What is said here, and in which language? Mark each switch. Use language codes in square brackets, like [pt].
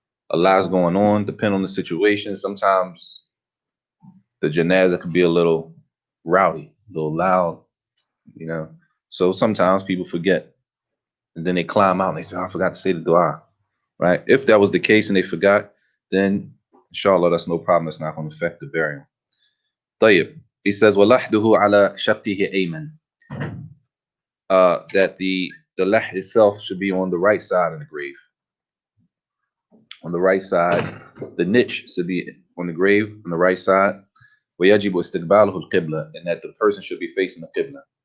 [en] A lot's going on, depending on the situation. Sometimes the janazah could be a little rowdy, a little loud, you know. So sometimes people forget. And then they climb out and they say, oh, I forgot to say the dua. Right? If that was the case and they forgot, then inshallah, that's no problem. It's not going to affect the burial. [ar] طيب. [en] He says, [ar] وَلَحْدُهُ عَلَى شَقِّهِ أَيْمَنٍ. [en] That the lah itself should be on the right side of the grave. On the right side, the niche should be on the grave on the right side. [ar] وَيَجِبُ اسْتِقْبَالُهُ الْقِبْلَةِ, [en] and that the person should be facing the qibla.